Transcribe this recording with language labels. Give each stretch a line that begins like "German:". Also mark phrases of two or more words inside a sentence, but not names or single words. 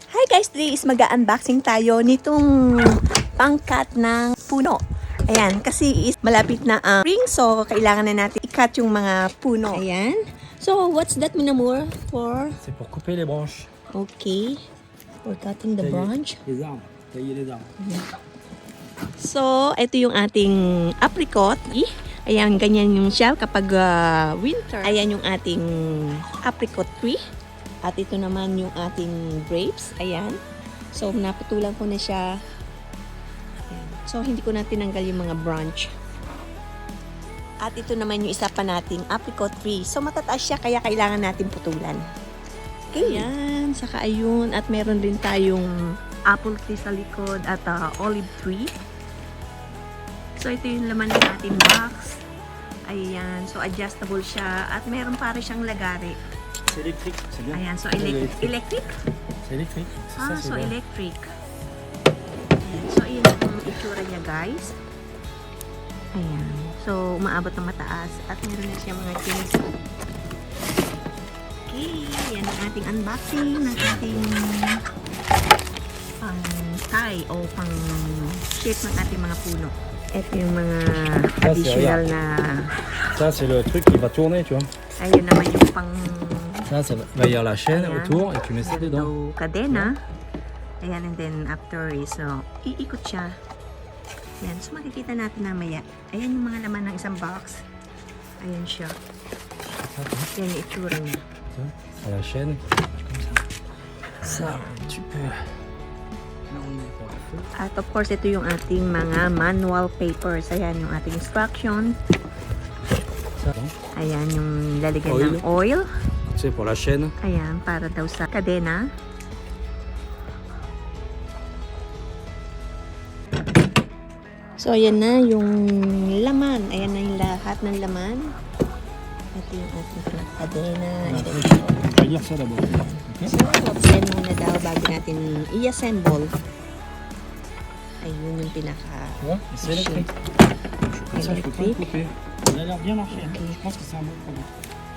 English: guys, today is
Filipino: mag-unboxing tayo nitong pangkat ng puno. Ayan, kasi is malapit na ang spring, so kailangan na natin i-cut yung mga puno. Ayan.
English: So, what's that, Minamor? For?
French: C'est pour couper les branches.
English: Okay. For cutting the branch.
French: Les arbres. Tailler les arbres.
Filipino: So, ito yung ating apricot. Ayan, ganyan yung siya kapag winter. Ayan yung ating apricot tree. At ito naman yung ating grapes. Ayan. So, naputulan ko na siya. Ayan. So, hindi ko na tinanggal yung mga branch. At ito naman yung isa pa nating apricot tree. So, matataas siya kaya kailangan natin putulan. Okay. Ayan. Saka ayun. At meron din tayong apple tree sa likod at olive tree. So, ito yung laman ng ating box. Ayan. So, adjustable siya. At meron pa rin siyang lagari.
French: C'est électrique, c'est bien.
Filipino: Ayan. So, electric?
French: C'est électrique. Ah, Ça,
Filipino: so
French: bien.
Filipino: electric. Ayan. So, ayan yung itsura niya, guys. Ayan. So, umaabot ng mataas. At meron na siya mga chinis. Okay. Yan ang ating unboxing ng ating tie o pang shape ng ating mga puno. Ito yung mga additional na
French: Ça, c'est le truc qui va tourner, tu vois.
Filipino: ayun naman yung pang
French: Ça va y avoir la chaîne
Filipino: ayan,
French: autour et tu mets ça
Filipino: meron
French: dedans.
Filipino: daw kadena. Ayan,
English: and then after is
Filipino: iikot siya. Ayan, so makikita natin namaya. Ayan yung mga laman ng isang box. Ayan siya. Ayan yung itsura niya.
French: À la chaîne. Comme ça. Ça, tu peux. Là, on est pour le feu.
Filipino: At
English: of course,
Filipino: ito yung ating mga
English: manual papers.
Filipino: Ayan yung ating instruction.
French: Ça,
Filipino: Ayan yung lalagyan
English: Oil.
Filipino: ng oil.
French: c'est pour la chaîne.
Filipino: Ayan, para daw sa kadena. So, ayan na yung laman. Ayan na yung lahat ng laman. Ito yung ating kadena. Ito yung
French: On va lire ça d'abord. Ok.
Filipino: so, yan muna daw bago natin i-assemble. Ayun yung pinaka
French: Tu vois, c'est électrique. Ça, je peux pas le couper. Il a l'air bien marché. Hein. Je pense que c'est un bon produit.